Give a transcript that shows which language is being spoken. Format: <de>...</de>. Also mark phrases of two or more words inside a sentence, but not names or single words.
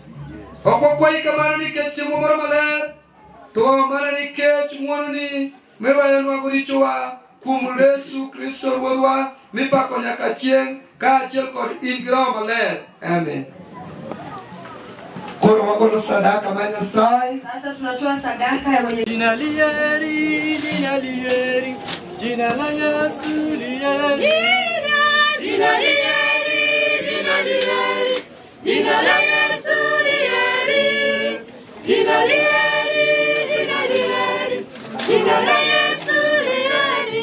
<luo>Ok wakwayi kamano nikech timo moro maler, to mana nikech ng'wononi miweyonwago richowa kuom Yesu Kristo Ruodhwa mipako nyaka chieng' kaachiel kod in gi Roho Maler. Amen. Koro wagolo sadaka ma Nyasaye.</luo> <sw>Sasa tunatoa sadaka ya mwenye Jina lieri, jina lieri, jina la Yesu lieri. Jina lieri, jina lieri, jina la Yesu lieri. Jina lieri, jina lieri, jina la Yesu lieri.</sw>